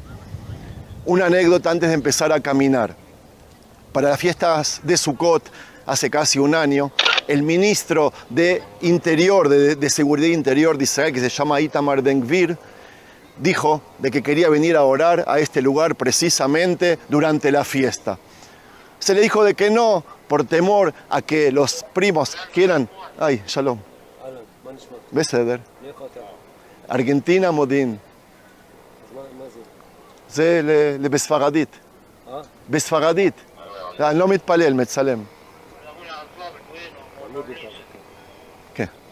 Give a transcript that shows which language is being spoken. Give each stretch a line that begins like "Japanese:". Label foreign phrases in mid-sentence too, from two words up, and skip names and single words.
Spanish: Una anécdota antes de empezar a caminar. Para las fiestas de Sukkot, hace casi un año, el ministro de Interior, de Seguridad Interior de Israel, que se llama Itamar Ben-Gvir, dijo de que quería venir a orar a este lugar precisamente durante la fiesta. Se le dijo de que no, por temor a que los primos quieran... Ay,
Hebrew: שלום. בסדר. Argentina Modin. זה בספרדית. בספרדית. אני לא מתפלל, מצלם. כן.